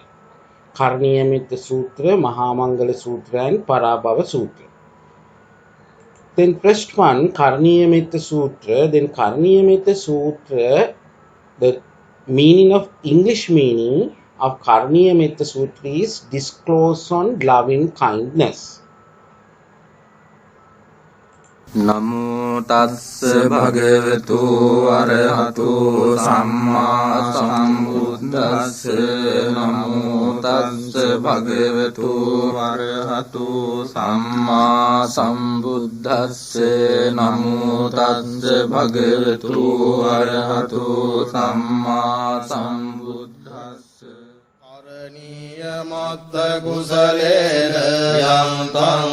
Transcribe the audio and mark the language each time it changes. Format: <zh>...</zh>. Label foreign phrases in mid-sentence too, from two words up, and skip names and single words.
<en>Karniyamita Sutra, Mahamangala Sutra and Parabhava Sutra. Then first one, Karniyamita Sutra. Then Karniyamita Sutra, the meaning of English meaning of Karniyamita Sutra is discourse on loving kindness.</en> <pi>නමෝ තස්ස භගවතු අරහතු සම්මා සම්බුද්දස්ස නමෝ තස්ස භගවතු අරහතු සම්මා සම්බුද්දස්ස නමෝ තස්ස භගවතු අරහතු සම්මා සම්බුද්දස්ස මත්ත කුසලේන යං තං</pi>